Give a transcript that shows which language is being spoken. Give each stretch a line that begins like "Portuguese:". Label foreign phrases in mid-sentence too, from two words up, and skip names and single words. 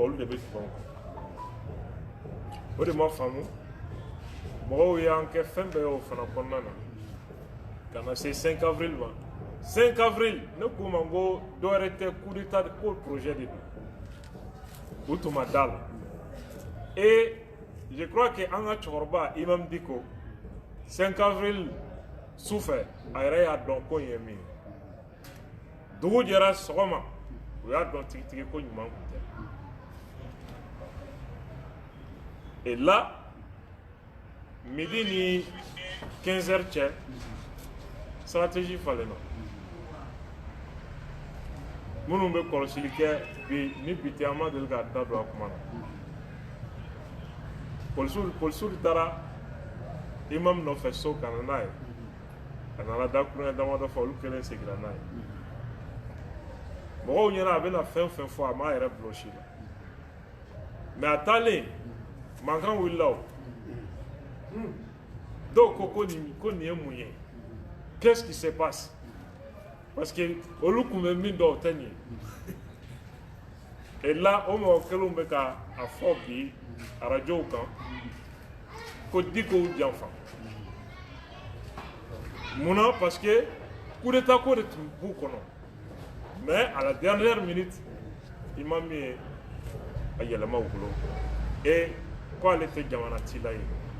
Bambara: olu de bɛ tugu an kɔ o de ma faamu mɔgɔw y'an kɛ fɛn bɛɛ y'o fana kɔnɔna na ka na se 5 avril ma 5 avril ne k'u ma n ko dɔwɛrɛ tɛ
French: coup d'état
Bambara: ko projet de don u tun ma da la
French: et je crois que
Bambara: an ka cɛkɔrɔba Imam Diko 5 avril sufɛ a yɛrɛ y'a dɔn ko in ye min ye dugu jɛra sɔgɔma u y'a dɔn tigitigi ko ɲuman tun tɛ
French: et là
Bambara: midi ni 15 heures cɛ stratégie falenna minnu bɛ kɔlɔsili kɛ bi ni bi tɛ an ma deli k'a da don a kuma na polisiw taara imam nɔfɛ so ka na n'a ye a nana da kulonkɛ damadɔ fɔ olu kelen seginna n'a ye mɔgɔw ɲɛna a bɛna fɛn fɛn fɔ a m'a yɛrɛ bilosi la mais a taalen mankan wulila o dɔw ko nin ye mun ye
French: qu'est-ce qui se passe
Bambara: parce que olu kun bɛ min dɔn o tɛ nin ye
French: et là
Bambara: o mɔgɔ kelenw bɛ ka a fɔ bi arajow kan ko Dikow janfa munna parce que
French: coup d'état
Bambara: ko de tun b'u kɔnɔ
French: mais à la dernière minute
Bambara: imam min ye a yɛlɛma u bolo et ko ale tɛ jamana cila ye